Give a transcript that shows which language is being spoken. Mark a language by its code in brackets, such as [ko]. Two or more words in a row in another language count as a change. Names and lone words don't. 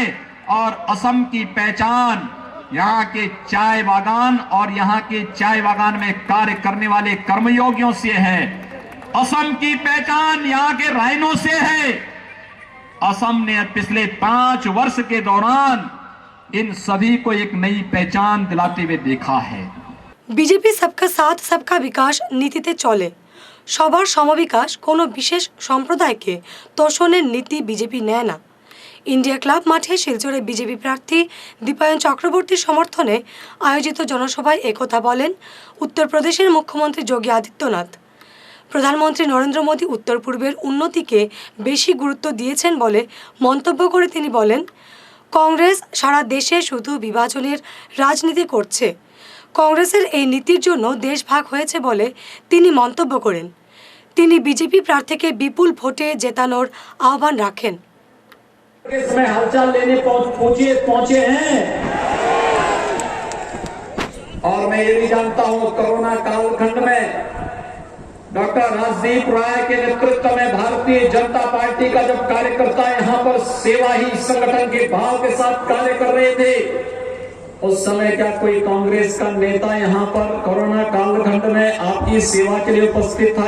[hi] और असम की पहचान यहाँ के चाय बागान और यहाँ के चाय बागान में कार्य करने वाले कर्मयोगियों से है। असम की पहचान यहाँ के राइनों से है। असम ने पिछले 5 वर्ष के दौरान इन सभी को एक नई पहचान दिलाते हुए देखा है। [bn] बीजेपी [hi] सबका साथ सबका विकास [bn] নীতিতে চলে। সবার সমবিকাশ কোনো বিশেষ সম্প্রদায়কে তোষণের নীতি বিজেপি নেয় না। ইন্ডিয়া ক্লাব মাঠে শিলচরে বিজেপি প্রার্থী দীপায়ন চক্রবর্তী সমর্থনে আয়োজিত জনসভায় একথা বলেন উত্তর প্রদেশের মুখ্যমন্ত্রী যোগী আদিত্যনাথ। প্রধানমন্ত্রী নরেন্দ্র মোদী উত্তর পূর্বের উন্নতিকে বেশি গুরুত্ব দিয়েছেন বলে মন্তব্য করে তিনি বলেন কংগ্রেস সারা দেশে শুধু বিভাজনের রাজনীতি করছে। কংগ্রেসের এই নীতির জন্য দেশ ভাগ হয়েছে বলে তিনি মন্তব্য করেন। তিনি বিজেপি প্রার্থীকে বিপুল ভোটে জেতানোর আহ্বান রাখেন। [hi] इसमें हालचाल लेने पहुंचे हैं और मैं ये भी जानता हूं कोरोना कालखंड में डॉक्टर राजदीप राय के नेतृत्व में भारतीय जनता पार्टी का जब कार्यकर्ता यहाँ पर सेवा ही संगठन के भाव के साथ कार्य कर रहे थे, उस समय क्या कोई कांग्रेस का नेता यहाँ पर कोरोना कालखंड में आपकी सेवा के लिए उपस्थित था?